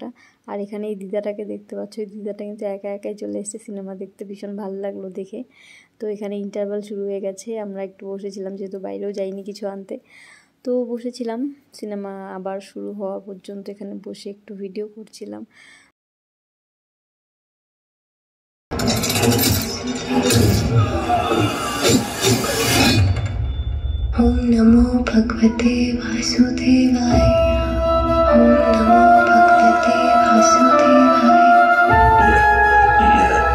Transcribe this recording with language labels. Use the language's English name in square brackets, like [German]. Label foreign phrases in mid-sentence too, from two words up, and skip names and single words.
[Bangla] আর এখানে এই দিদাটাকে দেখতে পাচ্ছ, এই দিদাটা কিন্তু একা একাই চলে এসেছে সিনেমা দেখতে, ভীষণ ভালো লাগলো দেখে। তো এখানে ইন্টারভাল শুরু হয়ে গেছে, আমরা একটু বসেছিলাম, যেহেতু বাইরেও যাইনি কিছু আনতে। তো বসেছিলাম সিনেমা আবার শুরু হওয়া পর্যন্ত, এখানে বসে একটু ভিডিও করছিলাম। [Sanskrit] ओम नमो भगवते वासुदेवाय। ओम नमो भगवते वासुदेवाय।